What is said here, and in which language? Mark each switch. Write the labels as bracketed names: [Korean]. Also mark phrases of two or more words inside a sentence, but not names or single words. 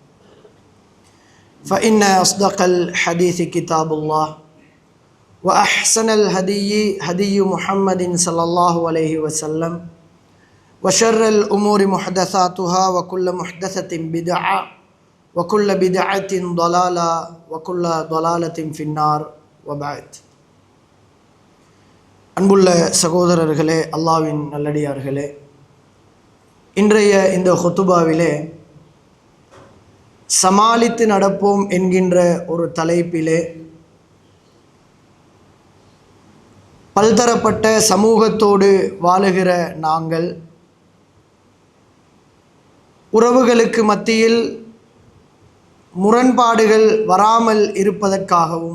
[Arabic] فإن أصدق الحديث كتاب الله وأحسن الهدي هدي محمد صلى الله عليه وسلم وشر الأمور محدثاتها وكل محدثة بدعة وكل بدعة ضلالة وكل ضلالة في النار وبعد [Tamil] அன்புள்ள சகோதரர்களே, அல்லாஹ்வின் நல்லடியார்களே, இன்றைய இந்த ஹுத்துபாவிலே சமாளித்து நடப்போம் என்கின்ற ஒரு தலைப்பிலே பல்தரப்பட்ட சமூகத்தோடு வாழுகிற நாங்கள் உறவுகளுக்கு மத்தியில் முரண்பாடுகள் வராமல் இருப்பதற்காகவும்